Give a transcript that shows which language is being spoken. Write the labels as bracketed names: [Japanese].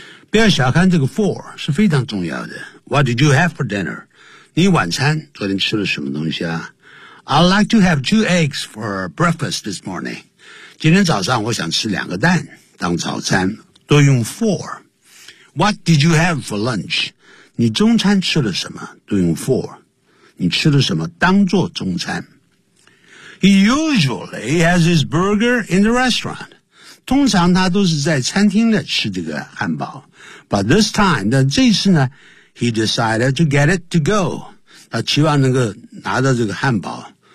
[Chinese] 不要小看这个 for, 是非常重要的。 [English] What did you have for dinner? [Chinese] 你晚餐昨天吃了什么东西啊? [English] I'd like to have 2 eggs for breakfast this morning. [Chinese] 今天早上我想吃两个蛋当早餐都用 for. [English] What did you have for lunch? [Chinese] 你中餐吃了什么都用 for. 你吃了什么当做中餐。 [English] He usually has his burger in the restaurant. [Chinese] 通常他都是在餐厅里吃这个汉堡。 [English] But this time, [Chinese] 但这次呢 [English] He decided to get it to go. [Chinese] 他期望能够拿到这个汉堡。